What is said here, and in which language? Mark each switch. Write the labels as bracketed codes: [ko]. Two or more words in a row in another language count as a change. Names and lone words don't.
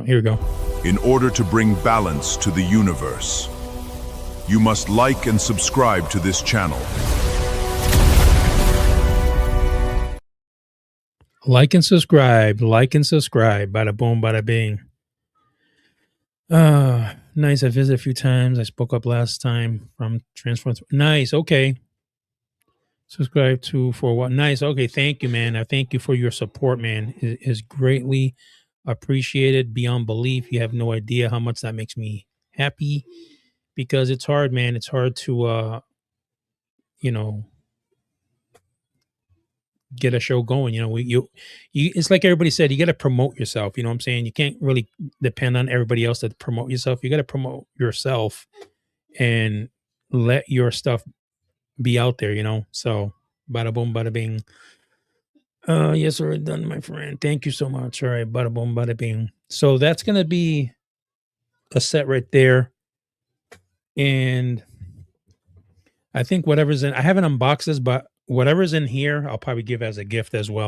[en] Here we go. In order to bring balance to the universe, you must like and subscribe to this channel. Like and subscribe. Like and subscribe. Bada boom, bada bing. Nice. I visited a few times. I spoke up last time from Transform. Nice. Okay. Subscribe to for what? Nice. Okay. Thank you, man. I thank you for your support, man. It is greatly appreciated beyond belief. You have no idea how much that makes me happy because it's hard, man. It's hard to, you know, get a show going. You know, it's like everybody said, you got to promote yourself. You know what I'm saying? You can't really depend on everybody else to promote yourself. You got to promote yourself and let your stuff be out there, you know? So bada boom, bada bing. Yes, sir. Done, my friend. Thank you so much. All right. Bada boom, bada bing. So that's going to be a set right there. And I think whatever's in, I haven't unboxed this, but whatever's in here, I'll probably give as a gift as well.